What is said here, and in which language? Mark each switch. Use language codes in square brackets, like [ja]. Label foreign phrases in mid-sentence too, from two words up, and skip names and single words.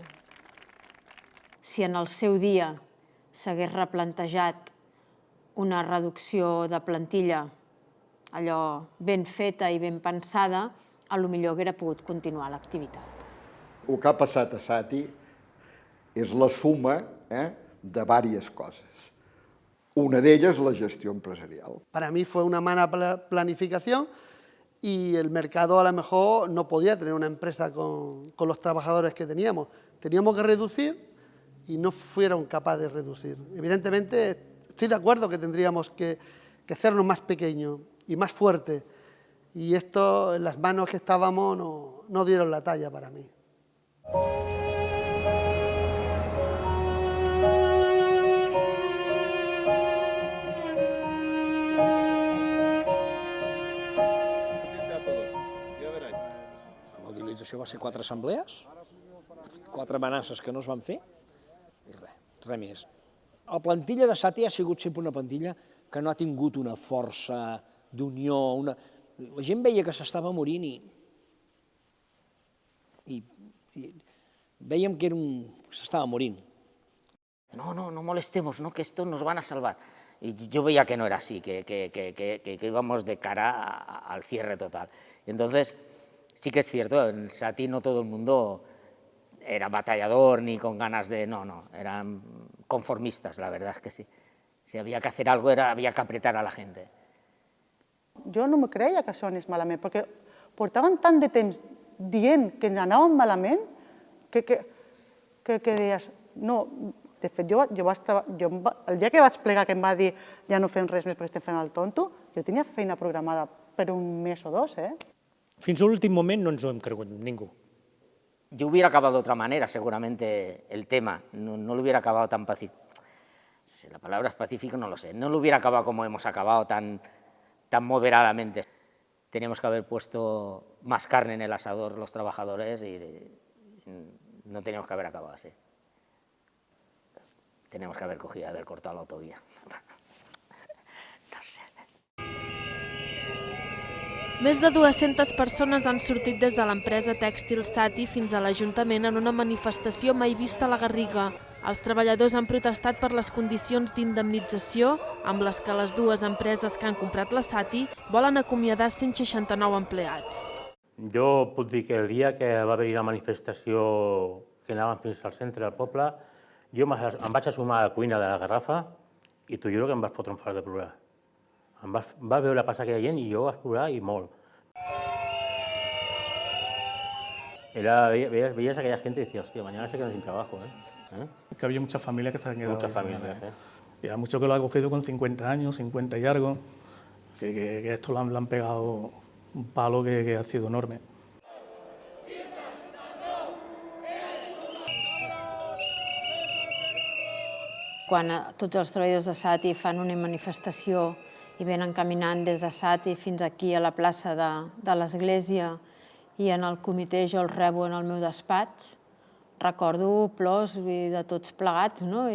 [ca] Si en el seu dia s'hagués replantejat una reducció de plantilla, allò ben feta i ben pensada, potser hauria pogut continuar l'activitat. El que ha passat a SATI és la suma de diverses coses. [es] Una de ellas la gestión empresarial. Para mí fue una mala planificación y el mercado a lo mejor no podía tener una empresa con los trabajadores que teníamos. Teníamos que reducir y no fueron capaces de reducir. Evidentemente, estoy de acuerdo que tendríamos que hacernos más pequeños y más fuertes. Y esto, en las manos que estábamos, no dieron la talla para mí. [ca] Això va ser 4 assemblees, 4 amenaces que no es van fer i res més. La plantilla de SATI ha sigut sempre una plantilla que no ha tingut una força d'unió. La gent veia que s'estava morint i veiem que s'estava morint. [es] No molestemos, que esto nos van a salvar. Y yo veía que no era así, que íbamos de cara al cierre total. Entonces, sí que es cierto, en SATI no todo el mundo era batallador ni con ganas de... No, eran conformistas, la verdad es que sí. Si había que hacer algo, había que apretar a la gente. [ca] Jo no me creia que això anés malament, perquè portaven tant de temps dient que anàvem malament que deies... No, de fet, el dia que vaig plegar, que em va dir ja no fem res més perquè estem fent el tonto, jo tenia feina programada per un mes o 2, Fins a l'últim moment no ens ho hem cregut ningú. [es] Yo hubiera acabado de otra manera, seguramente, el tema. No lo hubiera acabado tan pacífico. Si la palabra es pacífico, no lo sé. No lo hubiera acabado como hemos acabado, tan moderadamente. Teníamos que haber puesto más carne en el asador los trabajadores y no teníamos que haber acabado así. Teníamos que haber cogido y haber cortado la autovía. No sé. [ca] Més de 200 persones han sortit des de l'empresa tèxtil SATI fins a l'Ajuntament en una manifestació mai vista a la Garriga. Els treballadors han protestat per les condicions d'indemnització amb les que les dues empreses que han comprat la SATI volen acomiadar 169 empleats. Jo puc dir que el dia que va haver-hi la manifestació que anàvem fins al centre del poble, jo em vaig assumar a la cuina de la Garrafa i t'ho juro que em vaig fotre un fart de plorar. Em va veure passar aquella gent i jo vaig plorar i molt. [es] Veías a aquella gente y decías, hostia, mañana se quedan sin trabajo, Que había mucha familia que se han quedado. Muchas familias, Y hay mucho que lo ha cogido con 50 años, 50 y algo, que esto le han pegado un palo que ha sido enorme. [ca] Quan tots els treballadors de Sati fan una manifestació i venen caminant des de Sati fins aquí a la plaça de l'Església i en el comitè jo els rebo en el meu despatx, recordo plors de tots plegats, no?